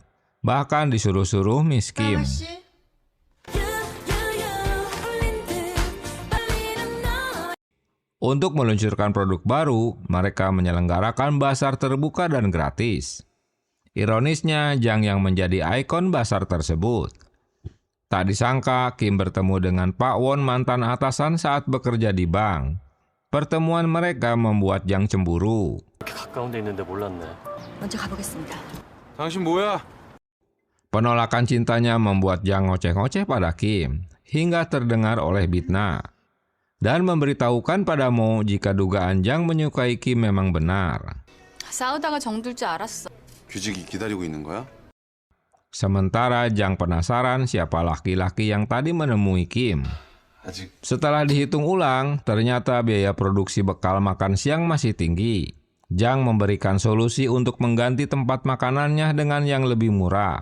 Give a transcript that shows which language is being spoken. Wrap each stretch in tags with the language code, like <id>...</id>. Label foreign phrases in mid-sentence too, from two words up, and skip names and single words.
<id>Bahkan disuruh-suruh Miss Kim. Untuk meluncurkan produk baru, mereka menyelenggarakan bazar terbuka dan gratis. Ironisnya, Jang yang menjadi ikon bazar tersebut. Tak disangka, Kim bertemu dengan Pak Won, mantan atasan saat bekerja di bank. Pertemuan mereka membuat Jang cemburu.</id> <ko>먼저 가보겠습니다. 당신 뭐야?</ko> <id>Penolakan cintanya membuat Jang ngoceh-ngoceh pada Kim, hingga terdengar oleh Bitna. Dan memberitahukan pada Mo jika dugaan Jang menyukai Kim memang benar.</id> <ko>싸우다가 정들 줄 알았어. 규직이 기다리고 있는 거야?</ko> <id>Sementara Jang penasaran siapa laki-laki yang tadi menemui Kim.</id> <ko>아직</ko> <id>Setelah dihitung ulang, ternyata biaya produksi bekal makan siang masih tinggi. Jang memberikan solusi untuk mengganti tempat makanannya dengan yang lebih murah.</id>